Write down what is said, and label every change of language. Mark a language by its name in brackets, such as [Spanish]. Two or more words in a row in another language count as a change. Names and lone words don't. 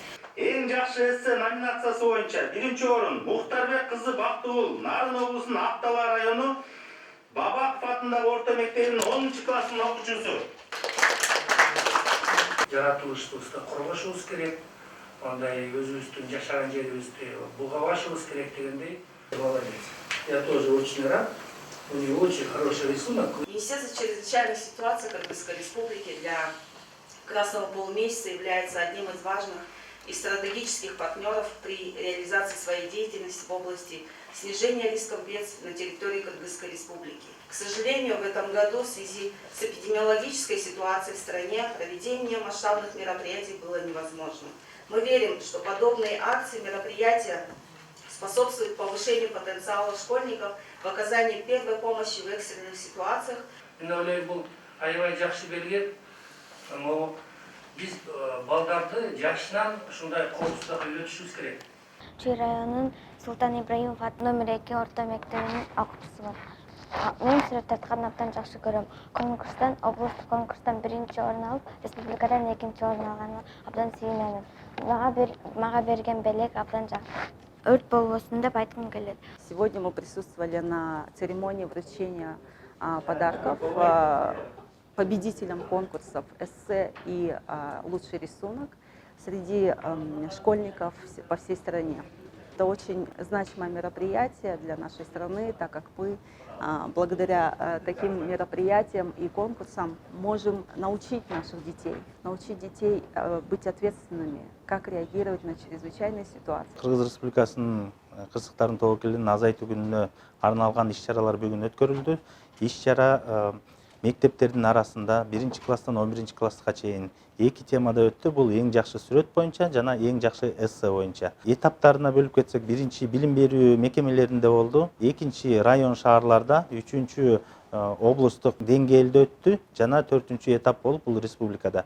[Kyrgyz] Эң жакшы эссе номинациясы боюнча биринчи орун Мухтарбек кызы Бактыгул, Нарын облусунун Аптала району Бабаков атындагы орто мектебинин 10 класстын окуучусу. Жаратылышыбызды коргошубуз керек. Ондай өзүбүздүн жашаган жерибизди булгабашыбыз керек дегендей. [Russian] Молодец. Я тоже очень рад. У него очень хороший рисунок. Министерство чрезвычайных ситуаций Кыргызской Республики для Красного полумесяца является одним из важных и стратегических партнеров при реализации своей деятельности в области снижения рисков бедствий на территории Кыргызской Республики. К сожалению, в этом году в связи с эпидемиологической ситуацией в стране проведение масштабных мероприятий было невозможно. Мы верим, что подобные акции, мероприятия способствуют повышению потенциала школьников в оказании первой помощи в экстренных ситуациях. [Kyrgyz] Биз балдарды жашынан ушундай коопсуздукка үйрөтүшүбүз керек. Чүй районунун Султан Ибраимов номер 2 орто мектебинин окуучусумун. Мен сүрөт тартканды абдан жакшы көрөм. Конкурстан, облустук конкурстан 1-чи орун алып, республикадан 2-чи орун алганына абдан сүйүнөмүн. Мага берген белек абдан жакшы. Өрт болбосун деп айткым келет. [Russian] Сегодня мы присутствовали на церемонии вручения подарков победителям конкурсов эссе и лучший рисунок среди школьников по всей стране. Это очень значимое мероприятие для нашей страны, так как мы благодаря таким мероприятиям и конкурсам можем научить наших детей быть ответственными, как реагировать на чрезвычайные ситуации. [Kyrgyz] Кыргыз Республикасынын кырсыктарын тобокелин азайтуу күнүнө арналган иш-чаралар бүгүн өткөрүлдү. Иш-чара мектептердин арасында 1-чи класстан 11-чи класска чейин 2 темада өттү. Бул эң жакшы сүрөт боюнча жана эң жакшы эссе боюнча. Этаптарына бөлүп кетсек, 1-чи билим берүү мекемелеринде болду, 2-чи район шаарларда, 3-чү облустук деңгээлде өттү жана 4-чү этап болуп бул республикада.